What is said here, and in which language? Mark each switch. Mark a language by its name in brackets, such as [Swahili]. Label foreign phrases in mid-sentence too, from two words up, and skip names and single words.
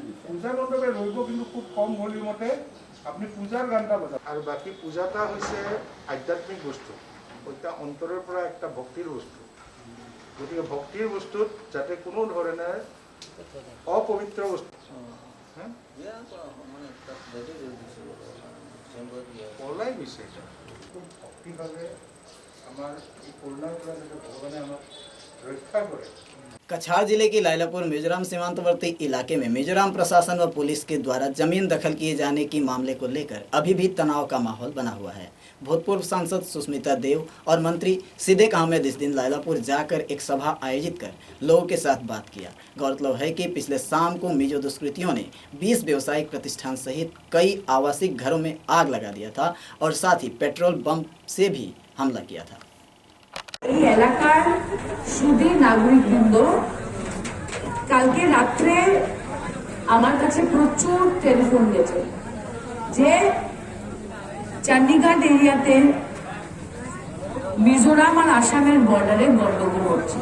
[Bangla] পূজা মণ্ডপে রইব, কিন্তু খুব কম ভলিউমতে আপনি পূজার গানটা বাজান। আর বাকি পূজাটা হচ্ছে আধ্যাত্মিক বস্তু, ওইটা অন্তরের পৰা একটা ভক্তির বস্তু। গতিকে ভক্তির বস্তুত যাতে কোনো ধরনের অপবিত্র বস্তু পলাই গৈছে, এটা খুব ভক্তিভাৱে আমাৰ এই করোনার পৰা যাতে ভগৱানে আমাক রক্ষা করে। [Hindi] कछाड़ जिले के लायलापुर मिजोरम सीमांतवर्ती इलाके में मिजोरम प्रशासन व पुलिस के द्वारा जमीन दखल किए जाने की मामले को लेकर अभी भी तनाव का माहौल बना हुआ है। भूतपूर्व सांसद सुष्मिता देव और मंत्री सिद्दीक अहमद इस दिन लायलापुर जाकर एक सभा आयोजित कर लोगों के साथ बात किया। गौरतलब है कि पिछले शाम को मिजो दुष्कृतियों ने 20 व्यावसायिक प्रतिष्ठान सहित कई आवासिक घरों में आग लगा दिया था और साथ ही पेट्रोल बम से भी हमला किया था। [Bangla] এই এলাকার সুধী নাগরিকবৃন্দ কালকে রাত্রে আমার কাছে প্রচুর টেলিফোন গেছে যে চণ্ডীগড় এরিয়াতে মিজোরাম আর আসামের বর্ডারে গন্ডগোল হচ্ছে।